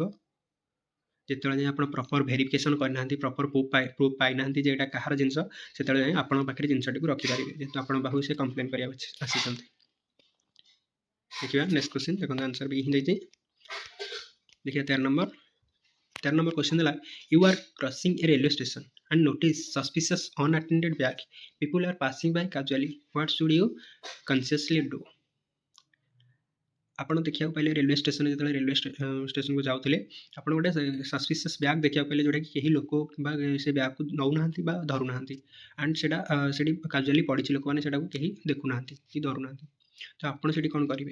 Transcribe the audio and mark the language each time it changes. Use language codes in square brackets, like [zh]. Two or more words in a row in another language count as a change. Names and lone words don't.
[or] ଯେତେବେଳେ ଯାଏଁ ଆପଣ [en] proper verification [or] କରିନାହାନ୍ତି, [en] proper proof [or] ପାଇନାହାନ୍ତି ଯେ ଏଇଟା କାହାର ଜିନିଷ, ସେତେବେଳେ ଯାଏଁ ଆପଣଙ୍କ ପାଖରେ ଜିନିଷଟିକୁ ରଖିପାରିବେ ଯେହେତୁ ଆପଣଙ୍କ ପାଖକୁ ସେ କମ୍ପ୍ଲେନ୍ କରିବାକୁ ଆସିଛନ୍ତି। ଦେଖିବା [en] next question, [or] ଦେଖନ୍ତୁ [en] answer B [or] ହିଁ ଦେଇଛି। [en] ଦେଖିବା 13 number क्वेश्चन देला you are crossing a railway station and notice suspicious unattended bag, people are passing by casually, what should you consciously do? [or] ଆପଣ ଦେଖିବାକୁ ପାଇଲେ ରେଲୱେ ଷ୍ଟେସନରେ ଯେତେବେଳେ ରେଲୱେ ଷ୍ଟେସନକୁ ଯାଉଥିଲେ ଆପଣ ଗୋଟେ [en] suspicious bag [or] ଦେଖିବାକୁ ପାଇଲେ ଯେଉଁଟାକି କେହି ଲୋକ ବା ସେ ବ୍ୟାଗ୍କୁ ନେଉନାହାନ୍ତି ବା ଧରୁନାହାନ୍ତି ଆଣ୍ଡ ସେଇଟା ସେଠି କାଜୁଆଲି ପଡ଼ିଛି, ଲୋକମାନେ ସେଟାକୁ କେହି ଦେଖୁନାହାନ୍ତି କି ଧରୁନାହାନ୍ତି, ତ ଆପଣ ସେଠି କ'ଣ କରିବେ?